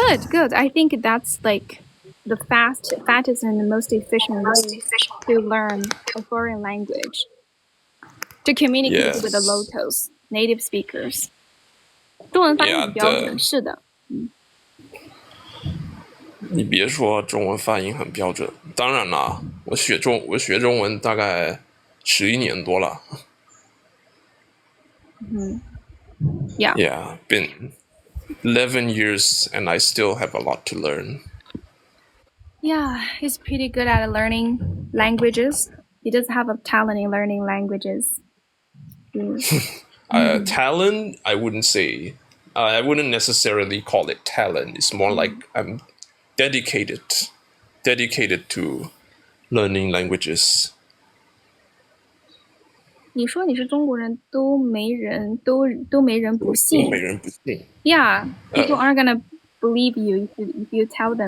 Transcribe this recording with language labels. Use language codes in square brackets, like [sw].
[en] Good. I think that's like the fastest and the most efficient way to learn a foreign language. To communicate with the locals, native speakers. [zh] 中文发音很标准，是的。你别说中文发音很标准，当然啦，我学中文大概11年多了。 [en] Yeah. Yeah, been 11 years and I still have a lot to learn. Yeah, he's pretty good at learning languages. He does have a talent in learning languages. Talent, I wouldn't say. I wouldn't necessarily call it talent. It's more like I'm dedicated to learning languages. [zh] 你说你是中国人，都没人不信。都没人不信。 [en] Yeah, people aren't gonna believe you if you tell them.